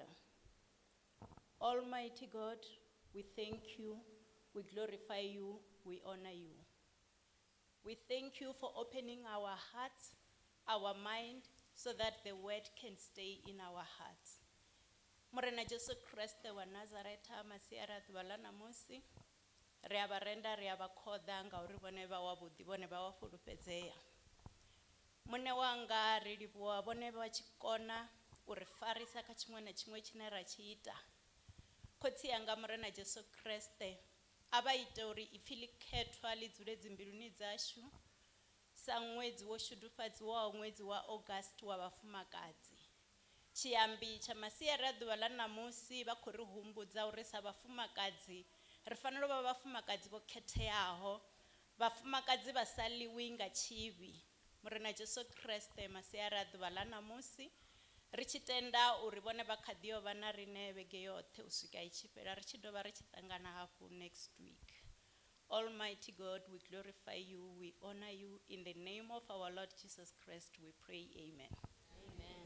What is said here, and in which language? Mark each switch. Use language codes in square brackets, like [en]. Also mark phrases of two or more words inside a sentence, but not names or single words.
[en] Almighty God, we thank you, we glorify you, we honor you. We thank you for opening our hearts, our mind, so that the word can stay in our hearts. [ve] Morena Jesu Kriste wa Nazareta, masiara dwala namusi, re aba renda re aba khoda nga uri bone ba wa budi bone ba wa fulufhedzea. Mune wanga ri livhuwa bone ba tshikona uri farisa kha tshiṅwe na tshiṅwe tshine ra tshi ita. Khotsi yanga Morena Jesu Kriste, aba ite uri ipfi ḽi khethwa ḽi dzule dzimbiluni dzashu sa ṅwedzi wo shudufadziwaho ṅwedzi wa August wa vhafumakadzi. Tshiambi tsha masiari a ḓuvha ḽa ṋamusi vha khou ri humbudza uri sa vhafumakadzi ri fanela u vha vhafumakadzi vho khetheaho, vhafumakadzi vha sa ḽiwi nga tshivhi. Morena Jesu Kriste, masiari a ḓuvha ḽa ṋamusi ri tshi tenda uri vhone vha kha ḓi yo vha na riṋe vhege yoṱhe u swika i tshi fhela ri tshi dovha ri tshi ṱangana hafhu [en] next week. Almighty God, we glorify you, we honor you. In the name of our Lord Jesus Christ, we pray, amen. Amen.